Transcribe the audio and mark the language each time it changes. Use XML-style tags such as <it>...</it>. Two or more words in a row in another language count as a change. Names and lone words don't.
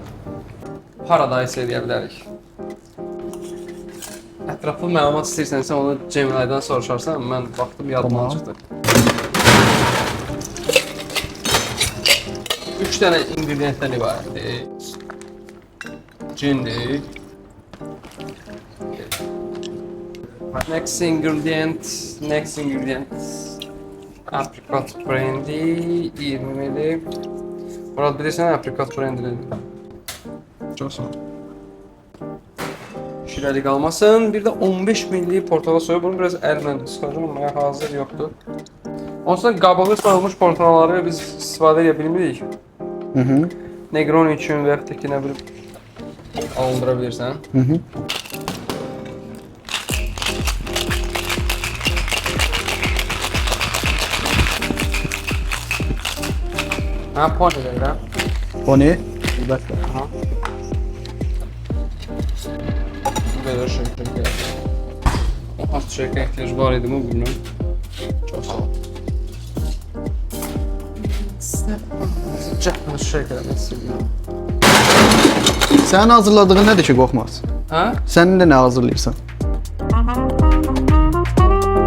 <az>Paradise eləyə bilərik. Ətraflı məlumat istəyirsənsə onu Cemilay'dan soruşarsan, mən baxdım yadımdan çıxdı. 3 dənə ingredientdən ibarətdir. Cindir.</az> <en>Next ingredient. Apricot brandy 20 ml.</en> <az>Murat bilirsən</az> <en>apricot brandy.</en> <tr>Çok sağ ol.</tr> <az>Şirəli qalmasın. Bir də 15 ml portakal suyu. Bunu biraz əlimlə sıxacağım amma hazır yoxdur. Ondan qabığı soyulmuş portakalları biz istifadə edə bilmirik. Negroni üçün və yaxud da ki, nə bilim alındıra bilirsən. Ha, pony deyirəm. Pony? Əlbəttə.</az> <tr>Böyle şeker. Az şeker ihtiyacı var idi mi bilmiyorum. Çok sağ ol. Sıcak şeker mesela.</tr> <az>Sənin hazırladığın nədir ki, qorxmaz? Ha? Sənin də nə hazırlayırsan?</az>